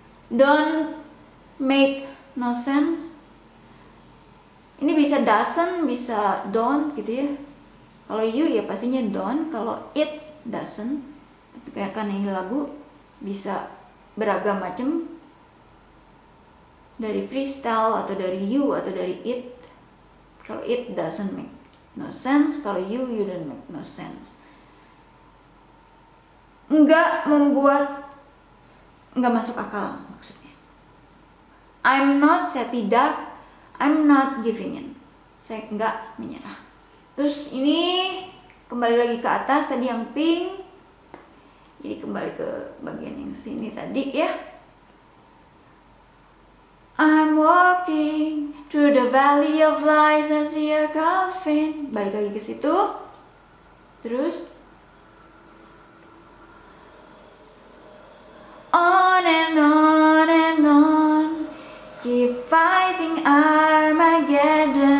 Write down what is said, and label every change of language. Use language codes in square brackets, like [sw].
[en] Don't make no sense. [id] Ini bisa doesn't, bisa don't gitu ya. Kalau you ya pastinya don't, kalau it doesn't. Kayak kan ini lagu bisa beragam macam, dari freestyle atau dari you atau dari it. [en] Kalau it doesn't make no sense, kalau you don't make no sense. [id] Enggak masuk akal maksudnya. [en] I'm not, [id] saya tidak. [en] I'm not giving in, [id] saya enggak menyerah. Terus ini kembali lagi ke atas tadi yang pink. Jadi kembali ke bagian yang sini tadi ya. [en] I'm walking through the valley of lies, I see a coffin. [id] Balik lagi ke situ. [en] Terus on and on and on, keep fighting Armageddon.